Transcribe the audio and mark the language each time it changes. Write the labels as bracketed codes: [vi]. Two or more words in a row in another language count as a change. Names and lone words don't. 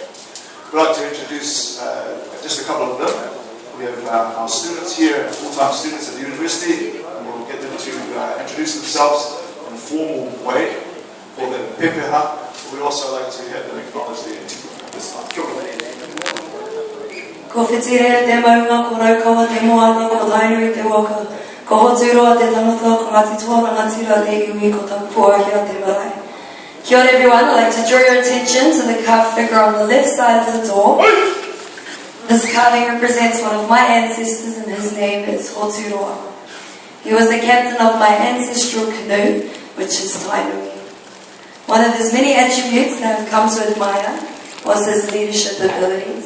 [en] We'd like to introduce just a couple of them. We have our students here, full-time students at the university, and we'll get them to introduce themselves in a formal way, called them pepeha. We'd also like to have them acknowledge their antiquity at this time. [mi] Kia ora. Ko whitire te maunga, ko raukawa te moana, ko tainui te waka. Ko hotu roa te tangata, ko ngati tuaranga tira te iwi, ko taku puahia te marae. Kia ora [en] everyone, I'd like to draw your attention to the carved figure on the left side of the door. This carving represents one of my ancestors and his name is Hoturoa. He was the captain of my ancestral canoe, which is Tainui. One of his many attributes that I've come to admire was his leadership abilities.